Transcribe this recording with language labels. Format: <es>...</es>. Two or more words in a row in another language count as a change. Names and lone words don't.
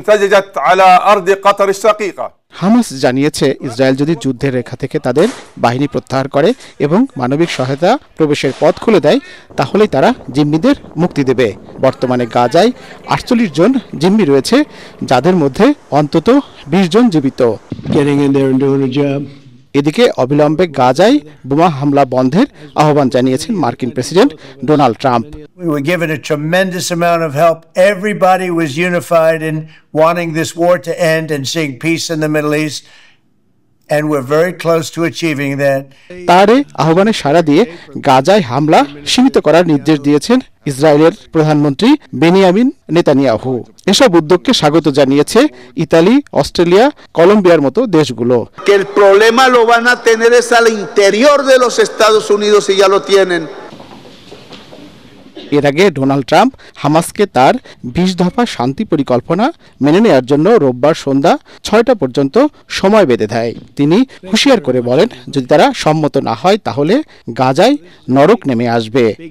<bn>হামাস জানিয়েছে, ইসরায়েল যদি যুদ্ধের রেখা থেকে তাদের বাহিনী প্রত্যাহার করে এবং মানবিক সহায়তা প্রবেশের পথ খুলে দেয়, তাহলেই তারা জিম্মিদের মুক্তি দেবে। বর্তমানে গাজায় 48 জন জিম্মি রয়েছে, যাদের মধ্যে অন্তত 20 জন জীবিত। এদিকে অবিলম্বে গাজায় বোমা হামলা বন্ধের আহ্বান জানিয়েছেন মার্কিন প্রেসিডেন্ট ডোনাল্ড ট্রাম্প।</bn> <en>We were given a tremendous amount of help. Everybody was unified in wanting this war to end and seeing peace in the Middle East. And we're very close to achieving that.</en> <bn>তার আহ্বানে সাড়া দিয়ে গাজায় হামলা সীমিত করার নির্দেশ দিয়েছেন ইসরায়েলের প্রধানমন্ত্রী বেনিয়ামিন নেতানিয়াহু। এসব উদ্যোগকে স্বাগত জানিয়েছে ইতালি, অস্ট্রেলিয়া, কলম্বিয়ার মতো দেশগুলো।</bn> <es>Que el problema lo van a tener es al interior de los Estados Unidos y ya lo tienen.</es> <bn>এর আগে ডোনাল্ড ট্রাম্প হামাসকে তার 20 দফা শান্তি পরিকল্পনা মেনে নেওয়ার জন্য রোববার সন্ধ্যা 6টা পর্যন্ত সময় বেঁধে দেয়। তিনি হুঁশিয়ার করে বলেন, যদি তারা সম্মত না হয় তাহলে গাজায় নরক নেমে আসবে।</bn>